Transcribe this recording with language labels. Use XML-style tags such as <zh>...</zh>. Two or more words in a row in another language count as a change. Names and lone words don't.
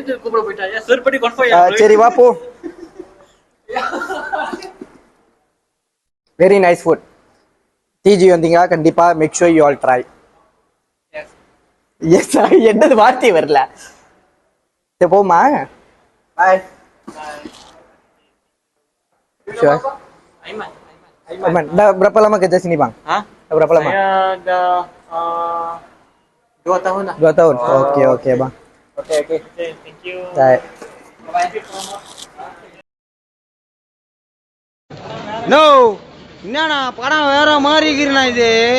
<ta>சரி வா போ.</ta> <en>very nice food.</en> <ta>டிஜி வந்தீங்க கண்டிப்பா</ta> <en>make sure you all try. எஸ் என்னது வார்த்தை வரல.</en> <ta>சரி போமா. பாய்.</ta> <ms>Sure. Aiman, dah berapa lama kerja sini bang? Dah berapa lama? Saya dah 2 tahun lah. 2 tahun. Okey bang.</ms> <en>Okay, thank you.</en> <ms>Baik.</ms> <ta>நோ என்னண்ணா படம் வேற மாதிரி இருக்கிறண்ணா இது</ta>